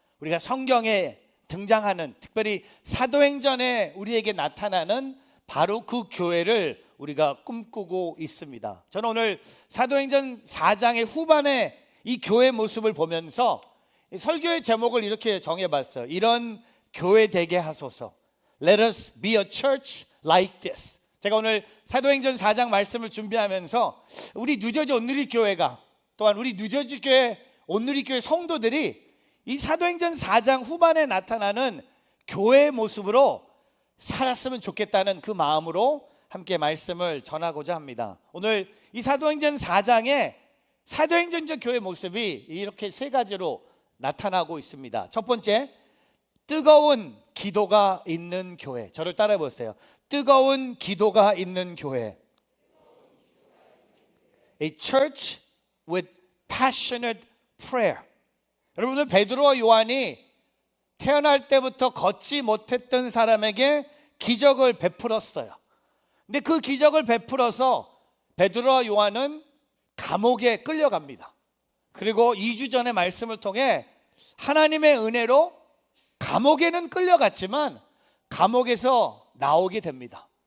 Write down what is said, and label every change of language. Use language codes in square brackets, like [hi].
[ko] 우리가 성경에 등장하는, 특별히 사도행전에 우리에게 나타나는 바로 그 교회를 우리가 꿈꾸고 있습니다. 저는 오늘 사도행전 4장의 후반에 이 교회 모습을 보면서 설교의 제목을 이렇게 정해봤어요. 이런 교회 되게 하소서. [en] Let us be a church like this. [ko] 제가 오늘 사도행전 4장 말씀을 준비하면서 우리 뉴저지 온누리교회가, 또한 우리 뉴저지 교회 온누리교회 성도들이 이 사도행전 4장 후반에 나타나는 교회의 모습으로 살았으면 좋겠다는 그 마음으로 함께 말씀을 전하고자 합니다. 오늘 이 사도행전 4장에 사도행전적 교회 모습이 이렇게 세 가지로 나타나고 있습니다. 첫 번째, 뜨거운 기도가 있는 교회. 저를 따라해 보세요. 뜨거운 기도가 있는 교회. [en] A church with passionate prayer. [ko] 여러분들, 베드로와 요한이 태어날 때부터 걷지 못했던 사람에게 기적을 베풀었어요. 근데 그 기적을 베풀어서 베드로와 요한은 감옥에 끌려갑니다. 그리고 2주 전의 말씀을 통해 하나님의 은혜로 감옥에는 끌려갔지만 감옥에서 나오게 됩니다.